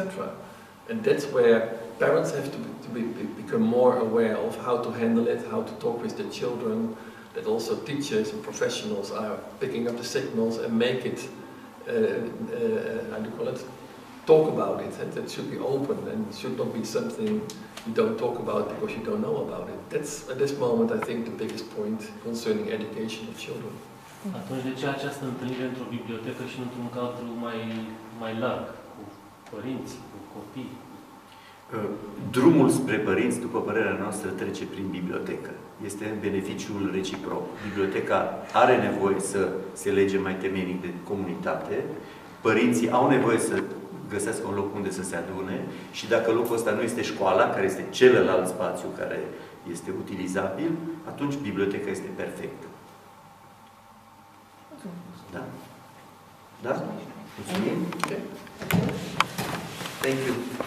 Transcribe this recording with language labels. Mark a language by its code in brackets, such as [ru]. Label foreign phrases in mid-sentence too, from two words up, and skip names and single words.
[en] And that's where parents have to become more aware of how to handle it, how to talk with their children, that also teachers and professionals are picking up the signals and make it, how do you call it, talk about it, and that should be open and should not be something you don't talk about because you don't know about it. That's, at this moment, I think, the biggest point concerning education of children. [ro] Atunci, de ce această întâlnire într-o bibliotecă și într-un cadru mai larg, cu părinți, cu copii? Drumul spre părinți, după părerea noastră, trece prin bibliotecă. Este în beneficiul reciproc. Biblioteca are nevoie să se lege mai temeinic de comunitate, părinții au nevoie să găsească un loc unde să se adune și dacă locul ăsta nu este școala, care este celălalt spațiu care este utilizabil, atunci biblioteca este perfectă. Da? Da? Mulțumim. [en] Okay. Thank you.